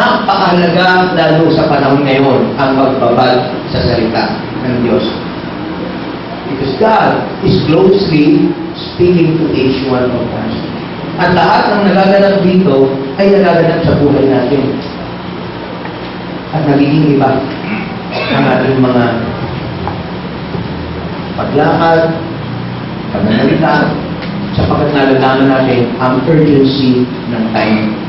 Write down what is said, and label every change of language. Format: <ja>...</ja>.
<tl>Napakahalaga lalo sa panahon ngayon ang magbabad sa salita ng Diyos.</tl> <en>Because God is closely speaking to each one of us.</en> <tl>At lahat ng nagaganap dito ay nagaganap sa buhay natin. At nagiging iba ang ating mga paglakad, pagnagalita, sapagkat nalalaman natin ang urgency ng time.</tl>